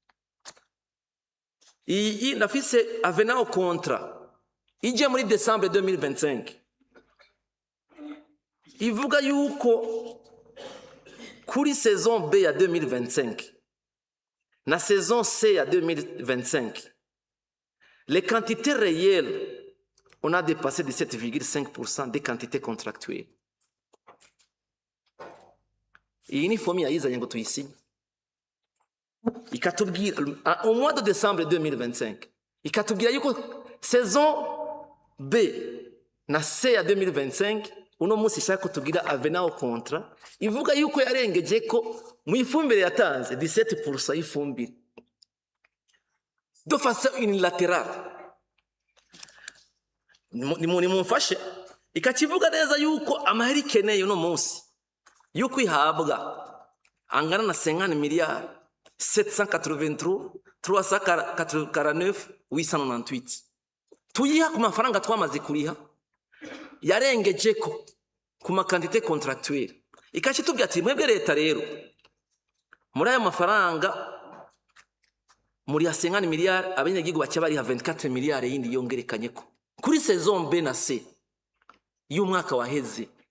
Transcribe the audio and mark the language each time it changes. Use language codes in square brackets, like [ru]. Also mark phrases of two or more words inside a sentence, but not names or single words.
[rn] Iyi ndafise [fr] avenant contrat [rn] ije muri Decembre 2025 ivuga yuko kuri saison B ya 2025 na saison C ya 2025 [fr] les quantités réelles on a dépassé de 7,5% des quantités contractuelles. [rn] Iyi ni fomi yayizanye ngo tuyisinye ikatubwira [fr] au mois de décembre [rn] 2025 ikatubwira yuko saison B na C ya 2025 uno munsi shaka tugira [fr] avenant contrat [rn] ivuga yuko yarengeje ko mu ifumbire yatanze 17% y'ifumbire [fr] de façon unilatérale. [rn] Ni mumfashe ikakivuga neza yuko amahera ikeneye uno munsi yuko ihabwa angana na 50 miliyari 783 349 898 tuyiha ku mafaranga twamaze kuriha yarengeje ko ku makandite contractuelle ikakitubwira ati mwebwe leta rero muri aya mafaranga muri ya 50 miliyari abanyagihugu bake bari ha 24 miliyari yindi yongerekanye ko kuri saison B na C y'umwaka waheze.